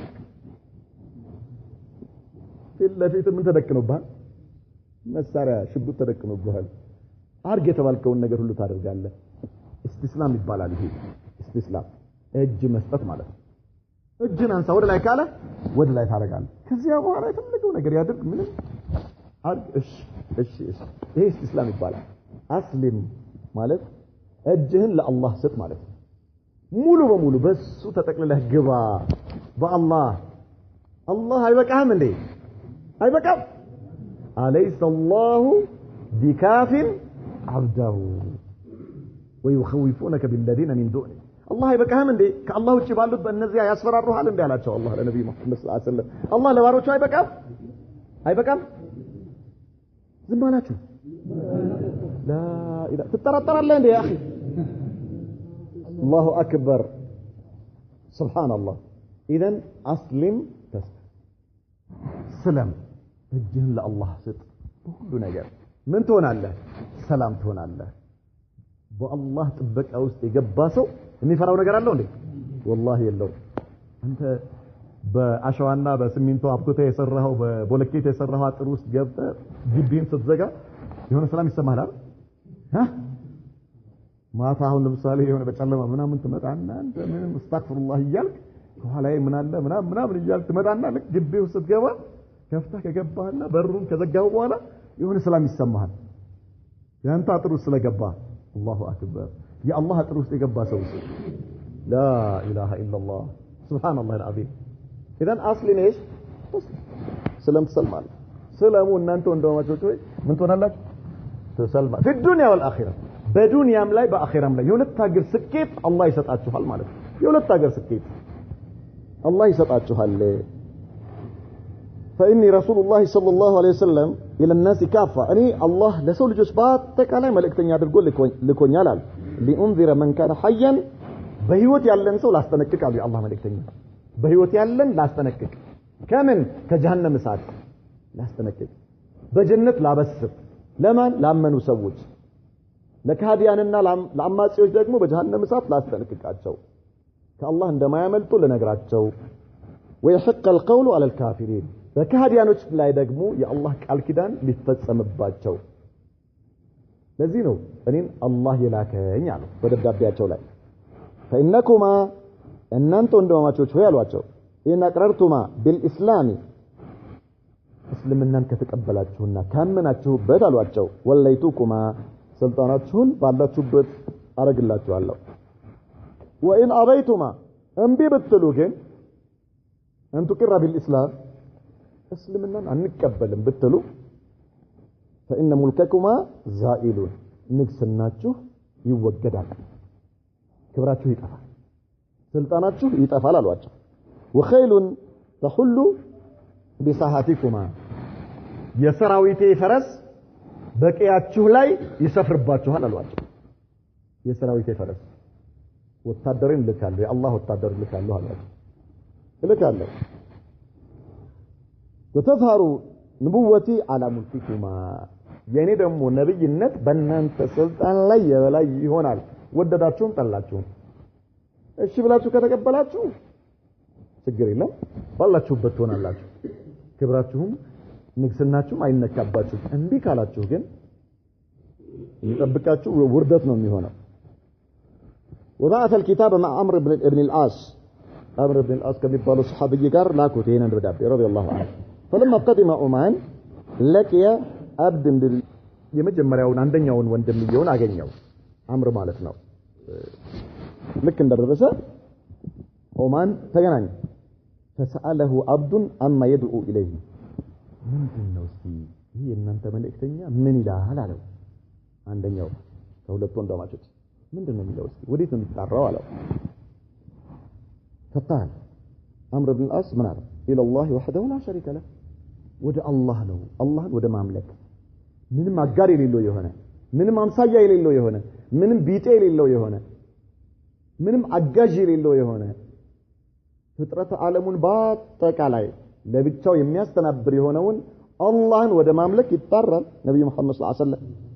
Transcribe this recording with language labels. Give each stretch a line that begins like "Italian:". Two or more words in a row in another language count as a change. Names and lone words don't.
Amharic: ለፊት ምን ተደቅኖብሃል መሳሪያ ሽጉጥ ተደቅኖብሃል አርግ የተባልከውን ነገር ሁሉ ታደርጋለህ እስቲስላም ይባላል ይሄ እስቲስላም እጅ መስጠት ማለት ነው እጅን አንሳ ወደ ላይ ካለ ወደ ላይ ታረጋለህ ከዚያ በኋላ የተፈለገው ነገር ያድርግ ምንም አርግ እሺ ይሄ እስቲስላም ይባላል አስሊም ማለት እጅህን ለአላህ ስጥ ማለት ነው ሙሉ በሙሉ በሱ ተጠቅልለህ ግባ በአላህ አይበቃህም እንዴ አይበቃም
Arabic: أليس الله بكاف عبده ويخوفونك بالذين من دونه الله
Amharic: አይበቃህም እንዴ ከአላህ ውጪ ባሉት በእነዚያ ያስፈራሩሃል እንዴ አላቸው አላህ ለነብዩ መሐመድ
Arabic: صلى الله عليه وسلم
Amharic: አላህ ለባሮቹ አይበቃም ዝም አላችሁ
Arabic: لا إله
Amharic: ትጠራጠራለህ እንዴ ያ اخي
Arabic: الله اكبر سبحان الله اذا اسلم تسلم
Amharic: እጅህን ለአላህ ስጥ ሁሉ ነገር ምን ትሆናለህ ሰላም ትሆናለህ በአላህ ጥበቃ ውስጥ የገባ ሰው የሚፈራው ነገር አለው እንዴ والله የለው አንተ በአሸዋና በሲሚንቶ አብኩተ የሰራው በቦለኬት የሰራው አጥር ውስጥ ገብተህ ግቢን ስትዘጋ የሆነ ሰላም ይሰማሃል አይደል ማታ አሁን ለምሳሌ የሆነ በጨለማ ምናምን ትመጣና አንተ ምንም አስተግፍሩላህ እያልክ ከኋላዬ ምን አለ ምናምን እያልክ ትመጣና ልክ ግቢው ስትገባ ከፍታ ከገባህና በሩን ከዘጋው በኋላ የሆነ ሰላም ይሰማሃል ያንተ አጥር ውስጥ ስለገባ
Arabic: الله أكبر
Amharic: የአላህ አጥር ውስጥ የገባ ሰው
Arabic: لا اله الا الله سبحان الله العظيم اذا اصل ايش سلام سلامو
Amharic: እናንተ ወንድማማቾች ሆይ ምን ትሆናላችሁ ተሰልማ
Arabic: في الدنيا والاخره
Amharic: በዱንያም ላይ በአኺራም ላይ የሁለት ሀገር ስኬት አላህ ይሰጣችኋል ማለት ነው የሁለት ሀገር ስኬት አላህ ይሰጣችኋል
Arabic: فاني رسول الله صلى الله عليه وسلم الى الناس كافه اني
Amharic: الله ለሰው ልጆች በአጠቃላይ መልእክተኛ አድርጎ ልኮኛል አለ
Arabic: لانذر من كان حيا
Amharic: በህይወት ያለን ሰው ላስጠነቅቅ አለ የአላህ መልእክተኛ በህይወት ያለን ላስጠነቅቅ ከምን ከጀሃነም እሳት ላስጠነቅቅ በጀነት ላበስር ለማን ላመኑ ሰዎች ለካዲያንና ለአማጺዎች ደግሞ በጀሃነም እሳት ላስጠነቅቃቸው ከአላህ እንደማያመልጡ ለነግራቸው
Arabic: ويحق القول على الكافرين
Amharic: በካዲያኖች ላይ ደግሞ የአላህ ቃል ኪዳን ሊፈጸምባቸው ለዚህ ነው እኔን አላህ የላከኝ አለ በደብዳቤያቸው ላይ فإنكما እናንተ ወንድማማቾች ሆይ አሏቸው إن
Arabic: أقررتما بالإسلام
Amharic: እስልምናን ከተቀበላችሁና ካመናችሁበት አሏቸው ወለይቱኩማ ስልጣናችሁን ባላችሁበት አረግላችኋለሁ
Arabic: وإن أبيتما
Amharic: እምቢ ብትሉ ግን
Arabic: أن تقر بالإسلام
Amharic: እስልምናን አንቀበልም ብትሉ
Arabic: فإن ملككما زائل
Amharic: ንግስናችሁ ይወገዳል ክብራችሁ ይጠፋል ስልጣናችሁ ይጠፋል አሏቸው
Arabic: وخيل تحل بساحتكما
Amharic: የሰራዊቴ ፈረስ በቀያችሁ ላይ ይሰፍርባችኋል አሏቸው የሰራዊቴ ፈረስ ወታደርን ልካለሁ የአላህ ወታደር ልካለሁ አሏቸው ልካለሁ
Arabic: وتفارو نبوتي على ملككما
Amharic: የኔ ደግሞ ነብይነት በእናንተ ስልጣን ላይ የበላይ ይሆናል ወደዳችሁም ጠላችሁም እሺ ብላችሁ ከተቀበላችሁ ችግር የለም ባላችሁበት ትሆናላችሁ ክብራችሁም ንግስናችሁም አይነካባችሁ እንዴ ካላችሁ ግን ይጠብቃችሁ ውርደት ነው የሚሆነው
Arabic: وبعث الكتاب مع عمرو بن العاص عمرو بن العاص
Amharic: ከሚባለው ሱሐቢይ ጋር ላኩት ይሄንን ደብዳቤ
Arabic: رضي الله عنه فلما قدم عمان لقي عبد
Amharic: የመጀመሪያውን አንደኛውን ወንድምየውን አገኘው አምር ማለት ነው ልክ እንደደረሰ ኦማን ተገናኘ
Arabic: فسأله عبد عما يدعو إليه
Amharic: ምንድነው እስቲ ይሄ እናንተ መልእክተኛ ምን ይላል አለው አንደኛው ከሁለቱ ወንድማቾች ምንድነው የሚለው እስቲ ወዴት ነው የሚጣራው አለው
Arabic: فقال عمرو بن العاص من عرف إلى الله وحده لا شريك له
Amharic: ወደ አላህ ነው አላህን ወደ ማምለክ ምንም አጋር የሌለው የሆነ ምንም አምሳያ የሌለው የሆነ ምንም ቢጤ የሌለው የሆነ ምንም አጋዥ የሌለው የሆነ ፍጥረት ዓለሙን በአጠቃላይ ለብቻው የሚያስተናብር የሆነውን አላህን ወደ ማምለክ ይጣራል ነብዩ መሐመድ
Arabic: صلى الله عليه وسلم